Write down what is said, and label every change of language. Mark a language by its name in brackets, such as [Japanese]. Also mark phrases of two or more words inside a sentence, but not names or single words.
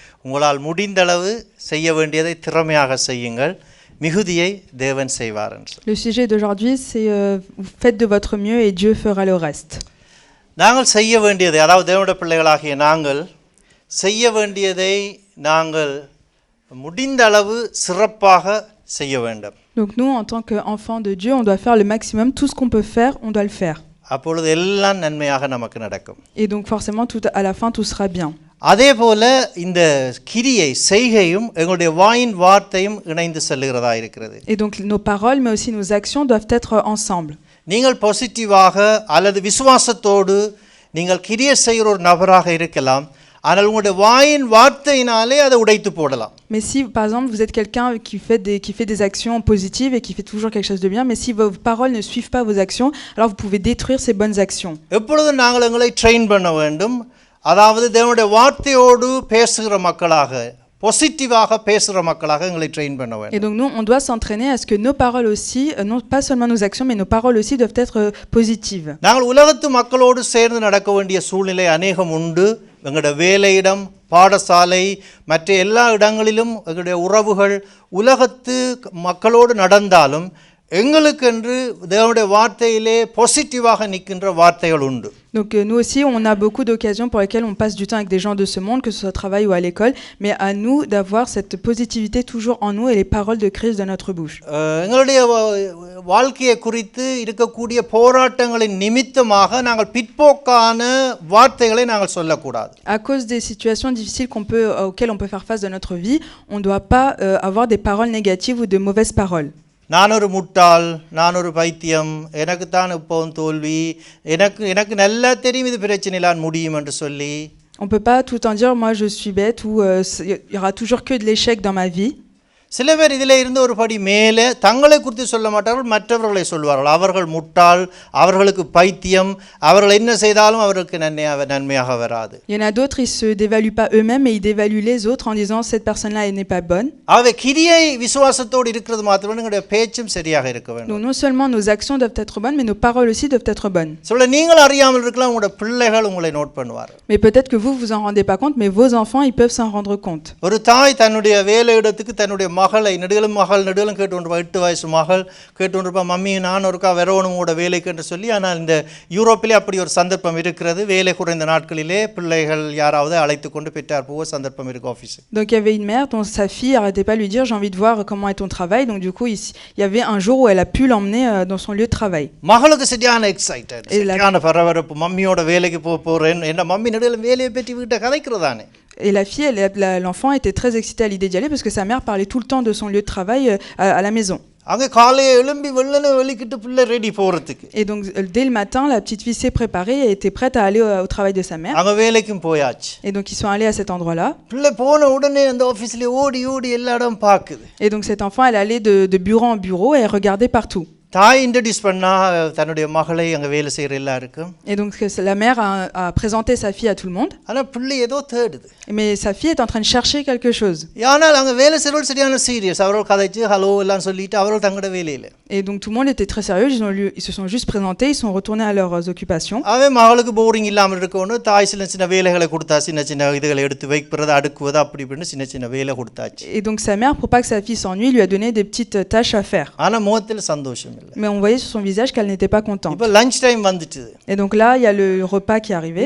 [Tamil] உங்களால் முடிந்தளவு செய்ய வேண்டியதை திறமையாக செய்யுங்கள், மிகுதியை தேவன் செய்வார் என்று. [French] Le sujet d'aujourd'hui, c'est vous faites de votre mieux et Dieu fera le reste. [Tamil] நாங்கள் செய்ய வேண்டியதை, அதாவது தேவனுடைய பிள்ளைகளாகிய நாங்கள் செய்ய வேண்டியதை நாங்கள் முடிந்தளவு சிறப்பாக செய்ய வேண்டும். [French] Donc nous, en tant qu'enfants de Dieu, on doit faire le maximum. Tout ce qu'on peut faire, on doit le faire. [Tamil] அப்பொழுது எல்லாம் நன்மையாக நமக்கு நடக்கும். [French] Et donc forcément, à la fin, tout sera bien. [Tamil] அதே போல இந்த கிரியை செய்கையும் எங்களுடைய வாயின் வார்த்தையும் இணைந்து செல்லுகிறதா இருக்கிறது. [French] Et donc nos paroles, mais aussi nos actions doivent être ensemble. [Tamil] நீங்கள் பாசிட்டிவாக அல்லது விசுவாசத்தோடு நீங்கள் கிரியை செய்கிற ஒரு நபராக இருக்கலாம், ஆனால் உங்களுடைய வாயின் வார்த்தையினாலே அதை உடைத்து போடலாம். [French] Mais si par exemple vous êtes quelqu'un qui fait des actions positives et qui fait toujours quelque chose de bien, mais si vos paroles ne suivent pas vos actions, alors vous pouvez détruire ces bonnes actions. [Tamil] எப்பொழுதும் நாங்கள் எங்களை ட்ரெயின் பண்ண வேண்டும், அதாவது தேவனுடைய வார்த்தையோடு பேசுகிற மக்களாக, பாசிட்டிவாக பேசுகிற மக்களாக எங்களை ட்ரெயின் பண்ண வேண்டும். [French] Et donc nous on doit s'entraîner à ce que nos paroles aussi, non pas seulement nos actions, mais nos paroles aussi doivent être positives. [Tamil] நாங்கள் உலகத்து மக்களோடு சேர்ந்து நடக்க வேண்டிய சூழ்நிலை அநேகம் உண்டு. எங்களுடைய வேலையிடம், பாடசாலை, மற்ற எல்லா இடங்களிலும் எங்களுடைய உறவுகள் உலகத்து மக்களோடு நடந்தாலும் எங்களுக்கென்று தேவனுடைய வார்த்தையிலே பாசிட்டிவாக நிற்கின்ற வார்த்தைகள் உண்டு. [French] Donc nous aussi, on a beaucoup d'occasions pour lesquelles on passe du temps avec des gens de ce monde, que ce soit au travail ou à l'école, mais à nous d'avoir cette positivité toujours en nous et les paroles de Christ de notre bouche. [Tamil] எங்களுடைய வாழ்க்கையை குறித்து இருக்கக்கூடிய போராட்டங்களின் நிமித்தமாக நாங்கள் பிற்போக்கான வார்த்தைகளை நாங்கள் சொல்லக்கூடாது. [French] À cause des situations difficiles auxquelles on peut faire face dans notre vie, on ne doit pas avoir des paroles négatives ou de mauvaises paroles. [Tamil] நான் ஒரு முட்டாள், நான் ஒரு பைத்தியம், எனக்கு தான் இப்போவும் தோல்வி, எனக்கு நல்லா தெரியும் இது பிரச்சனையிலான் முடியும் என்று சொல்லி. [French] On ne peut pas tout le temps dire moi je suis bête ou il y aura toujours que de l'échec dans ma vie. [Tamil] சில பேர் இதில் இருந்து ஒரு படி மேலே தங்களை குறித்து சொல்ல மாட்டார்கள், மற்றவர்களை சொல்வார்கள். அவர்கள் முட்டாள், அவர்களுக்கு பைத்தியம், அவர்கள் என்ன செய்தாலும் அவர்களுக்கு நன்மையாக வராது. [French] Il y en a d'autres, ils se dévaluent pas eux-mêmes mais ils dévaluent les autres en disant cette personne-là elle n'est pas bonne. [Tamil] ஆகவே கிரியை விசுவாசத்தோடு இருக்கிறது மாத்திரமல்ல, எங்களுடைய பேச்சும் சரியாக இருக்க வேண்டும். [French] Donc non seulement nos actions doivent être bonnes mais nos paroles aussi doivent être bonnes. [Tamil] சொல்ல நீங்கள் அறியாமல் இருக்கலாம், உங்களுடைய பிள்ளைகள் உங்களை நோட் பண்ணுவார்கள். [French] Mais peut-être que vous en rendez pas compte, mais vos enfants ils peuvent s'en rendre compte. [Tamil] ஒரு தாய் தன்னுடைய வேலையிடத்துக்கு தன்னுடைய மகளை நெடுகளும் கேட்டு கொண்டிருப்பா, 8 வயசு மகள் கேட்டு கொண்டிருப்பா, மம்மி நான் ஒருக்கா வரணும் உங்களோட வேலைக்கு என்று சொல்லி. ஆனால் இந்த யூரோப்பிலே அப்படி ஒரு சந்தர்ப்பம் இருக்கிறது, வேலை குறைந்த நாட்களிலே பிள்ளைகள் யாராவது அழைத்து கொண்டு பெற்றார் போக சந்தர்ப்பம் இருக்கு ஆஃபீஸ். [French] Donc il y avait une mère dont sa fille arrêtait pas de lui dire j'ai envie de voir comment est ton travail. Donc du coup il y avait un jour où elle a pu l'emmener dans son lieu de travail. [Tamil] மகளுக்கு சரியான எக்ஸைட்டட், சரியான பரபரப்பு, மம்மியோட வேலைக்கு போறேன், என்ன மம்மி நடுவில் வேலையை பற்றி வீட்டை கதைக்கிறதானே. [French] Et la fille, l'enfant était très excitée à l'idée d'y aller parce que sa mère parlait tout le temps de son lieu de travail à la maison. [Tamil] அங்க காலையே எழும்பி வெள்ளன வெளிக்கிட்டு பிள்ளை ரெடி போறதுக்கு. [French] Et donc dès le matin, la petite fille s'est préparée et était prête à aller au travail de sa mère. [Tamil] அங்க வேலைக்கும் போயாச்சு. [French] Et donc ils sont allés à cet endroit-là. [Tamil] பிள்ளை போன உடனே அந்த ஆபீஸ்ல ஓடி எல்லா இடம் பாக்குது. [French] Et donc cet enfant elle allait de bureau en bureau et elle regardait partout. [Tamil] தாய் இன்ட்ரோடியூஸ் பண்ணா தன்னுடைய மகளை அங்க வேலை செய்யற எல்லாருக்கும். [French] Et donc la mère a présenté sa fille à tout le monde. [Tamil] ஆனா பிள்ளை ஏதோ தேடுது. [French] Mais sa fille est en train de chercher quelque chose. [Tamil] ஆனால் அங்க வேலை செய்றவங்க சரியான சீரியஸ், அவர்கள் கதைச்சு ஹலோ எல்லாம் சொல்லிட்டு அவர்கள் தங்கட வேலையில. [French] Et donc tout le monde était très sérieux, ils se sont juste présentés, ils sont retournés à leurs occupations. [Tamil] அவன் மகளுக்கு போரிங் இல்லாம இருக்கணும், தாய் சின்ன வேலைகளை கொடுத்தா, சின்ன இதுகளை எடுத்து வைக்கிறது, அடுக்குவது, அப்படி இப்படின்னு சின்ன வேலை கொடுத்தாச்சு. [French] Et donc sa mère, pour pas que sa fille s'ennuie, lui a donné des petites tâches à faire. [Tamil] ஆனா முகத்தில் சந்தோஷம் இல்லை. [French] Mais on voyait sur son visage qu'elle n'était pas contente. [Tamil] இப்ப [English] lunch time [Tamil] வந்துச்சு. [French] Et donc là, il y a le repas qui est arrivé.